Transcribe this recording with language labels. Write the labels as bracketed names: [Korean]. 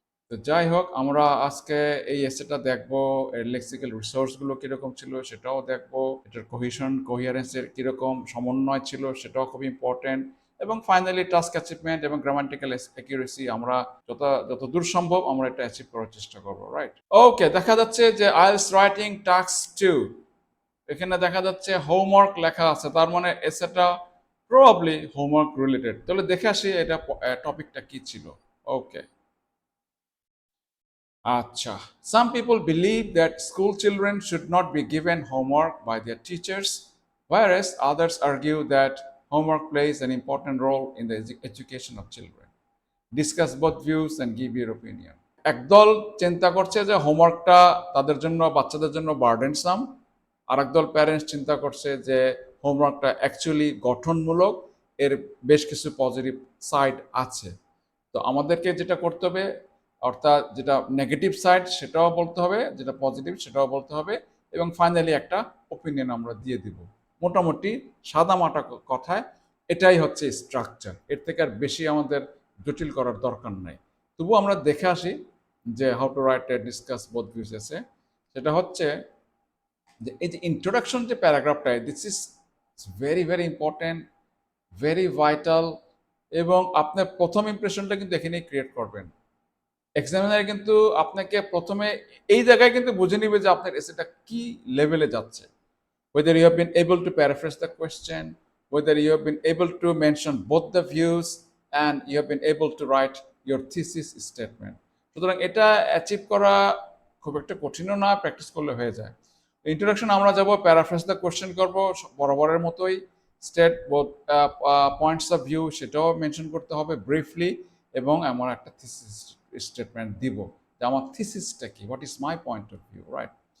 [Bangla] তো যাই হোক, আমরা আজকে এই এসেটা দেখব, এর লেক্সিক্যাল রিসোর্সগুলো কীরকম ছিল সেটাও দেখব, এটার কোহিয়ারেন্সের কীরকম সমন্বয় ছিল সেটাও খুব ইম্পর্টেন্ট, এবং ফাইনালি টাস্ক অ্যাচিভমেন্ট এবং গ্রামাটিক্যাল অ্যাকিউরেসি আমরা যতদূর সম্ভব আমরা এটা অ্যাচিভ করার চেষ্টা করবো, রাইট? ওকে, দেখা যাচ্ছে যে আইএলটিএস রাইটিং টাস্ক 2, এখানে দেখা যাচ্ছে হোমওয়ার্ক লেখা আছে, তার মানে এসেটা প্রবাবলি হোমওয়ার্ক রিলেটেড। তাহলে দেখে আসি এটা টপিকটা কি ছিল। [English] Okay, আচ্ছা, some people believe that school children should not be given homework by their teachers, whereas others argue that homework plays an important role in the education of children. Discuss both views and give your opinion. [Bangla] একদল চিন্তা করছে যে হোমওয়ার্কটা তাদের জন্য, বাচ্চাদের জন্য বার্ডেনসাম, আর একদল parents চিন্তা করছে যে হোমওয়ার্কটা অ্যাকচুয়ালি গঠনমূলক, এর বেশ কিছু পজিটিভ সাইড আছে। তো আমাদেরকে যেটা করতে হবে, অর্থাৎ যেটা নেগেটিভ সাইড সেটাও বলতে হবে, যেটা পজিটিভ সেটাও বলতে হবে, এবং ফাইনালি একটা ওপিনিয়ন আমরা দিয়ে দিব। মোটামুটি সাদামাটা কথায় এটাই হচ্ছে স্ট্রাকচার, এর থেকে আর বেশি আমাদের জটিল করার দরকার নাই। তবু আমরা দেখে আসি যে [English] How to write a discuss both views essay. [Bangla] সেটা হচ্ছে যে এই যে ইন্ট্রোডাকশন যে প্যারাগ্রাফটা, [English] this is very very important, very vital, [Bangla] এবং আপনার প্রথম ইমপ্রেশনটা কিন্তু এখানেই ক্রিয়েট করবেন। এক্সামিনার কিন্তু আপনাকে প্রথমে এই জায়গায় কিন্তু বুঝে নিবে যে আপনার এসেটা কি লেভেলে যাচ্ছে। [English] Whether you have been able to paraphrase the question, whether you have been able to mention both the views, and you have been able to write your thesis statement. [Bangla] সুতরাং এটা অ্যাচিভ করা খুব একটা কঠিনও না, প্র্যাকটিস করলে হয়ে যায়। Introduction আমরা যাব, [English] paraphrase the question [Bangla] করব বরাবরের মতোই, [English] state both points of view [Bangla] সেটাও মেনশন করতে হবে ব্রিফলি, এবং আমার একটা থিসিস স্টেটমেন্ট দিব যে আমার থিসিসটা কি, [English] what is my point of view, [Bangla] right?